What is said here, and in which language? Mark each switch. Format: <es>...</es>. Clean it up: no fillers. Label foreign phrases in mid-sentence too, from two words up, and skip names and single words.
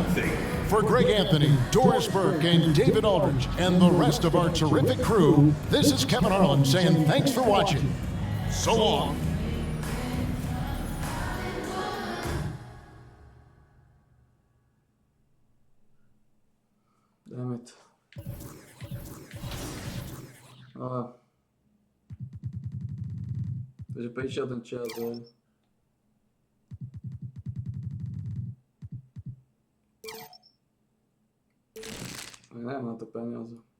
<en>For Greg Anthony, Doris Burke, and David Aldridge, and the rest of our terrific crew, this is Kevin Harlan saying thanks for watching. So long. Damn it.</en> <sk>Takže prišiel ten čas, ale... Nemám na to peniaze.</sk>